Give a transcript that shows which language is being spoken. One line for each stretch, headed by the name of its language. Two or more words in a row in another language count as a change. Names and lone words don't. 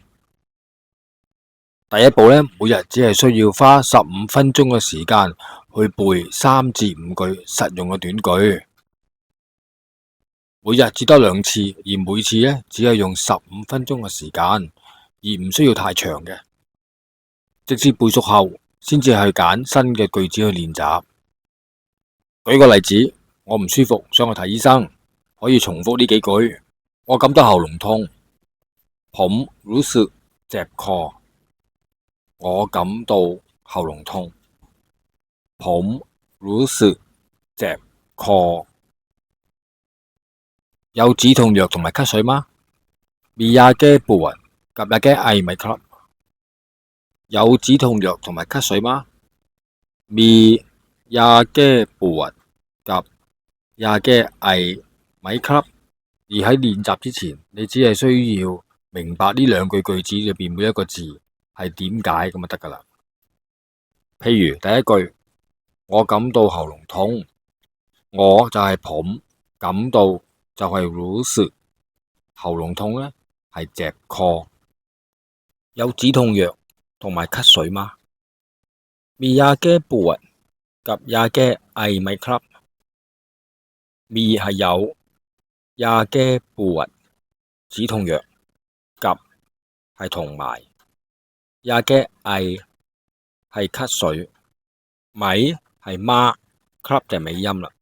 Cantonese: 第一步呢，每日只係需要花15分鐘嘅時間去背3至5句實用嘅短句，每日只得2次，而每次呢，只係用15分鐘嘅時間，而唔需要太長嘅。直至背熟後，先至去揀新嘅句子去練習。舉個例子，我唔舒服，想去睇醫生，可以重複呢幾句。我感到喉嚨痛，
Thai: ผมรู้สึกเจ็บคอ。
Cantonese: 我感到喉嚨痛，
Thai: ผมรู้สึกเจ็บคอ。
Cantonese: 有止痛藥同埋咳水嗎？
Thai: มียาแก้ปวดกับยาแก้ไอไหมครับ？
Cantonese: 有止痛藥同埋咳水嗎？
Thai: มียาแก้ปวดกับยาแก้ไอไหมครับ？
Cantonese: 而喺練習之前，你只係需要明白呢2句句子裏邊每一個字係點解咁就得噶啦。譬如第一句，我感到喉嚨痛，我就係ผม，感到就係รู้สึก，喉嚨痛呢係
Thai: เจ็บคอ。
Cantonese: 有止痛藥同埋咳水嗎？
Thai: มียาแก้ปวดกับยาแก้ไอไหมครับ？
Cantonese: มี係有，
Thai: ยาแก้ปวด
Cantonese: 止痛藥， กับ係同埋，
Thai: ยาแก้ไอ
Cantonese: 係咳水，咪係嗎， ครับ就係尾音啦。